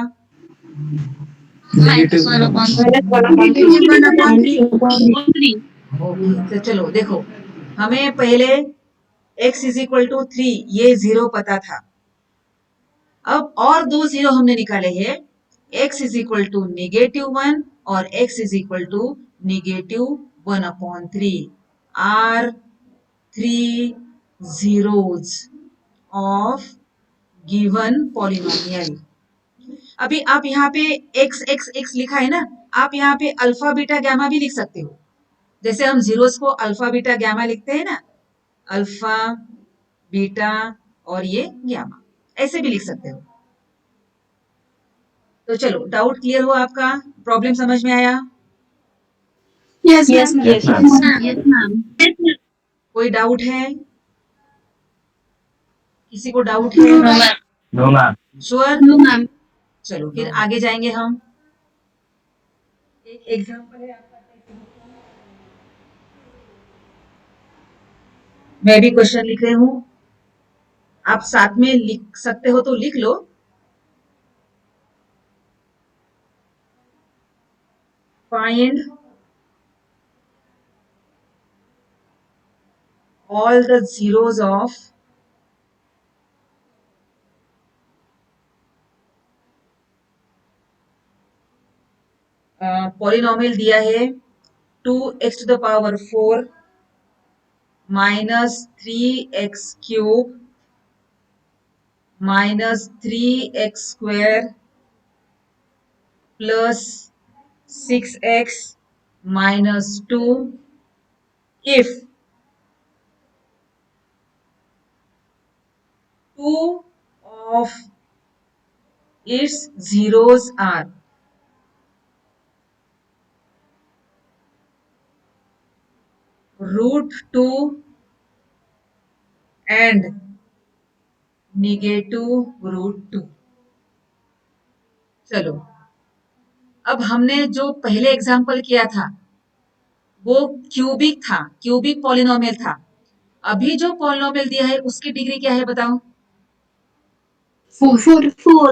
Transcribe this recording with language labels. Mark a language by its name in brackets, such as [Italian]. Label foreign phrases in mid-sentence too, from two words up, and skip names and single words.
[English] Minus 1 upon 3. [Hindi] ओके, तो चलो देखो, हमें पहले [English] x is equal to 3, [Hindi] ये 0 पता था। अब और दो 0 हमने निकाले हैं, [English] x is equal to -1 [Hindi] और [English] x is equal to -1 upon 3 are 3 zeros of given polynomial. [Hindi] अभी आप यहाँ पे x x x लिखा है ना, आप यहाँ पे [English] alpha beta gamma [Hindi] भी लिख सकते हो। जैसे हम जीरोस को [English] alpha beta gamma [Hindi] लिखते हैं ना, [English] alpha beta [Hindi] और ये गैमा, ऐसे भी लिख सकते हो। तो चलो, [English] doubt clear [Hindi] हुआ आपका? प्रॉब्लम समझ में आया? [English] Yes, yes, ma'am. Yes, ma'am. Yes, ma'am. [Hindi] कोई डाउट है? किसी को डाउट है? [English] No, ma'am. No, ma'am. [Hindi] श्योर? [English] No, ma'am. [Hindi] चलो फिर आगे जाएंगे हम। एक एग्जांपल है आपका, मैं भी क्वेश्चन लिख रही हूँ, आप साथ में लिख सकते हो तो लिख लो। [English] find all the zeros of polynomial [Hindi] दिया है [English] 2x to the power 4 minus 3x cube minus 3x square plus 6x minus 2 if 2 of its zeros are √2 and -√2। [Hindi] चलो, अब हमने जो पहले एग्जाम्पल किया था वो क्यूबिक था, [English] cubic polynomial [Hindi] था। अभी जो पॉलिनोमियल दिया है उसकी डिग्री क्या है बताओ? 4. 4.